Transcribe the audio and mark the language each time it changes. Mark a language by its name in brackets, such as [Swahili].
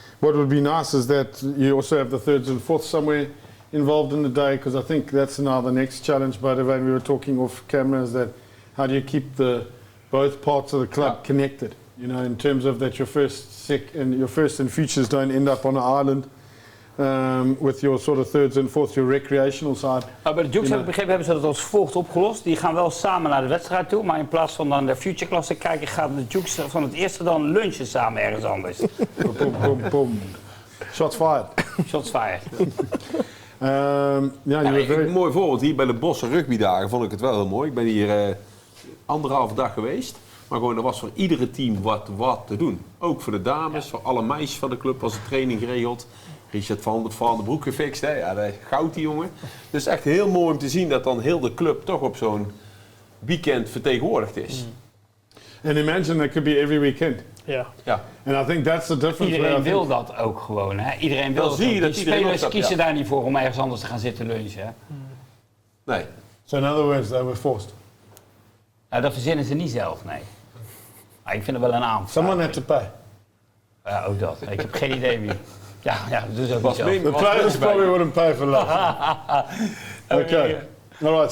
[English] What would be nice is that you also have the 3rds and 4ths somewhere involved in the day, because I think that's now the next challenge. Boudewijn, we were talking off camera, is that how do you keep both parts of the club connected? In terms of that your first and futures don't end up on an island. With your sort of 3rds and 4ths, your recreational side. [Dutch] Bij de Jukes heb ik begrepen, hebben ze dat als volgt opgelost. Die gaan wel samen naar de wedstrijd toe, maar in plaats van dan de future klasse kijken, gaan de Jukes van het eerste dan lunchen samen ergens anders. [English] Boom. Shots fired. Shots fired. [Dutch] Een mooi voorbeeld hier bij de Bosse rugbydagen vond ik het wel heel mooi. Ik ben hier 1,5 dag geweest. Maar gewoon, er was voor iedere team wat te doen. Ook voor de dames, voor alle meisjes van de club was de training geregeld. Richard van de Broek gefixt, hè? Ja, dat goud die jongen. Dus echt heel mooi om te zien dat dan heel de club toch op zo'n weekend vertegenwoordigd is. [English] And imagine that could be every weekend. [Dutch] Ja. [English] And I think that's the difference. [Dutch] Iedereen wil dat ook gewoon, hè? Iedereen wil dat. Die spelers kiezen daar niet voor om ergens anders te gaan zitten lunchen, hè? Nee. [English] So in other words, they were forced. [Dutch] Nou, dat verzinnen ze niet zelf, nee. Maar ik vind het wel een aanvraag. [English] Someone had to pay. [Dutch] Ja, ook dat. Ik heb geen idee wie. Ja, dat is ook niet zo. [English] The players probably wouldn't pay for that. Okay. All right.